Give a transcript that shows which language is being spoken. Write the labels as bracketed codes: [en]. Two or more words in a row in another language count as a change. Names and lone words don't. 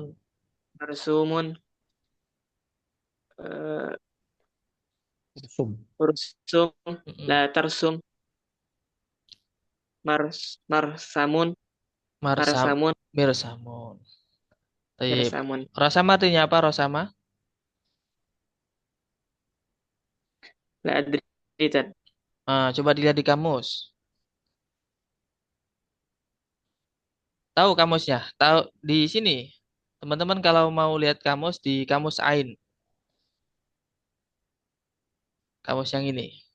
[ar] مرسوم. ارسم. لا ترسم. مرسم. مرسم. مرسم. طيب. مرسم. [id] Rosama artinya apa, Rosama? [ar] لا أدري Tat. [id] Coba dilihat di kamus. Tahu kamusnya? Tahu di sini. Teman-teman kalau mau lihat kamus, di kamus Ain. Kamus yang ini.